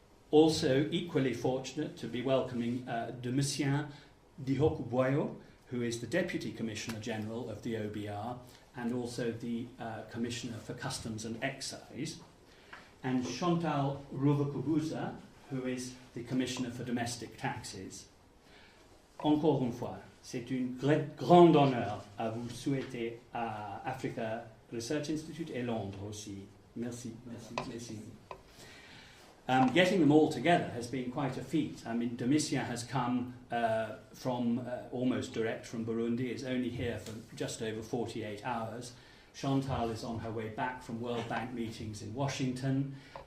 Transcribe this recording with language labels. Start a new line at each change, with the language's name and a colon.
English: Also equally fortunate to be welcoming Domitien Dihokubwayo, who is the Deputy Commissioner General of the OBR and also the Commissioner for Customs and Excise, and Chantal Ruvakubuza, who is the Commissioner for Domestic Taxes.
French: Encore une fois, c'est un grand honneur à vous souhaiter à Africa Research Institute et Londres aussi. Merci, merci, merci.
English: Getting them all together has been quite a feat. Domitien has come from almost direct from Burundi, is only here for just over 48 hours. Chantal is on her way back from World Bank meetings in Washington.